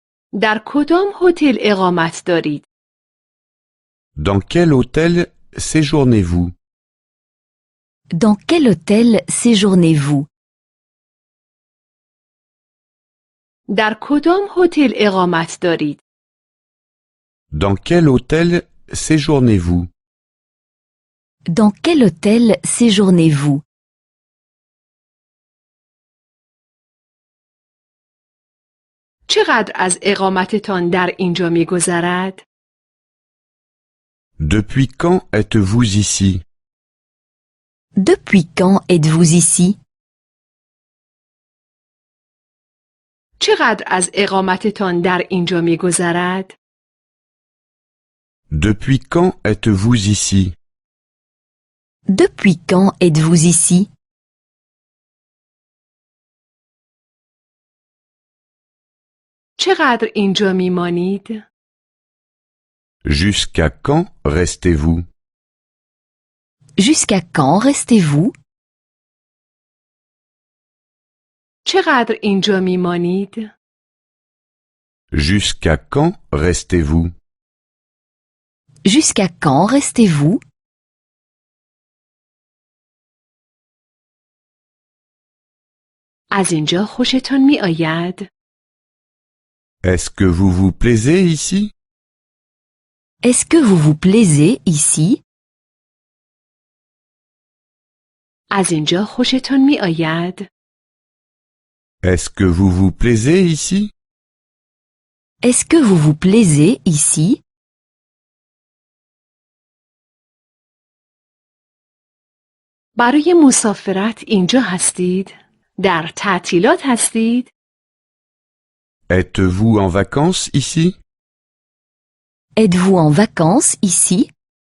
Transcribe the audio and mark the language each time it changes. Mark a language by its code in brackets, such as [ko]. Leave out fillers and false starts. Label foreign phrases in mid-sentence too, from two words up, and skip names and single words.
[fa] در کدام هتل اقامت دارید؟ [fr] Dans quel hôtel séjournez-vous? Dans quel hôtel séjournez-vous? [fa] در کدام هتل اقامت دارید؟ [fr] Dans quel hôtel séjournez-vous? Dans quel hôtel séjournez-vous? [fa] چقدر از اقامتتان در اینجا می‌گذرد؟ [fr] Depuis quand êtes-vous ici? Depuis quand êtes-vous ici? [fa] چقدر از اقامتتان در اینجا می‌گذرد؟ [fr] Depuis quand êtes-vous ici? Depuis quand êtes-vous ici? [fa] چقدر اینجا می‌مانید؟ [fr] Jusqu'à quand restez-vous? Jusqu'à quand restez-vous? [fa] چقدر اینجا می‌مانید؟ [fr] Jusqu'à quand restez-vous? Jusqu'à quand restez-vous? [fa] از اینجا خوشتان می‌آید؟ [fr] Est-ce que vous vous plaisez ici? Est-ce que vous vous plaisez ici? [fa] از اینجا خوشتان می‌آید؟ [fr] Est-ce que vous vous plaisez ici? Est-ce que vous vous plaisez ici? [fa] برای مسافرت اینجا هستید؟ در تعطیلات هستید؟ [fr] Êtes-vous en vacances ici? Êtes-vous en vacances ici?